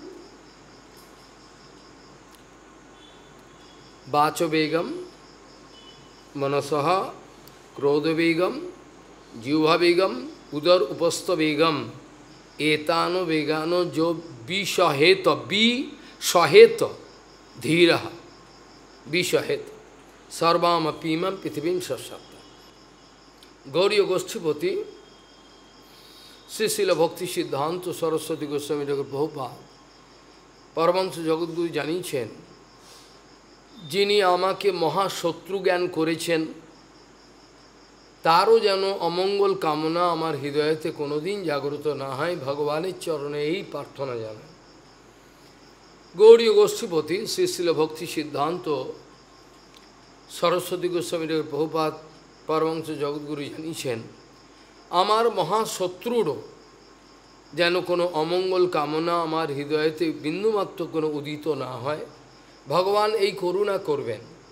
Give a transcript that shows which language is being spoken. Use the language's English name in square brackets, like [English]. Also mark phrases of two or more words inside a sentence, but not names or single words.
[Sanskrit] वाचो वेगं मनसः, क्रोध वेगं, जिह्वा वेगं, उदर उपस्थ वेगं, एतान् वेगान् यो विषहेत, विषहेत, धीरः, विषहेत, सर्वाम् अपीमां पृथिवीं स शिष्यात्. [Bangla] Gauriya Goshtipati, Srila Bhakti Siddhanta Saraswati Goswami Thakur Prabhupada, Paramahansa Jagadguru জানিয়েছেন, যিনি আমাকে মহা শত্রু জ্ঞান করেছেন, তারও যেন অমঙ্গল কামনা আমার হৃদয়েতে কোনোদিন জাগ্রত না হয়, ভগবানের চরণে এই প্রার্থনা জানাই। গৌড়ীয় গোষ্ঠীপতি শ্রী ভক্তি সিদ্ধান্ত সরস্বতী গোস্বামী প্রভুপাদ পরমহংস জগৎগুরু জানিয়েছেন, আমার মহাশত্রুরও যেন কোনো অমঙ্গল কামনা আমার হৃদয়েতে বিন্দুমাত্র কোনো উদিত না হয়, ভগবান এই করুণা করবেন।